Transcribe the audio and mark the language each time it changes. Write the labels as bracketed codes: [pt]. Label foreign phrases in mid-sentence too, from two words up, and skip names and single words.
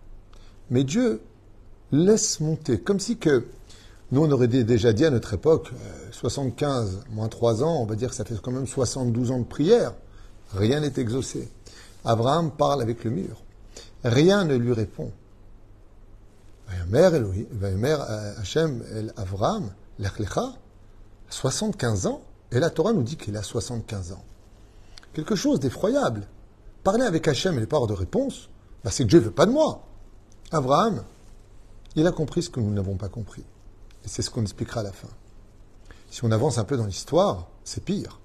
[fr] Mais Dieu laisse monter. Comme si que nous, on aurait déjà dit à notre époque, 75 moins 3 ans, on va dire que ça fait quand même 72 ans de prière. Rien n'est exaucé. Abraham parle avec le mur. Rien ne lui répond. [he] ויאמר השם אל אברהם לך לך, 75 ans. [fr] Et la Torah nous dit qu'il a 75 ans. Quelque chose d'effroyable. Parler avec Hachem et les pas de réponse, c'est que Dieu ne veut pas de moi. Abraham, il a compris ce que nous n'avons pas compris. Et c'est ce qu'on expliquera à la fin. Si on avance un peu dans l'histoire, c'est pire.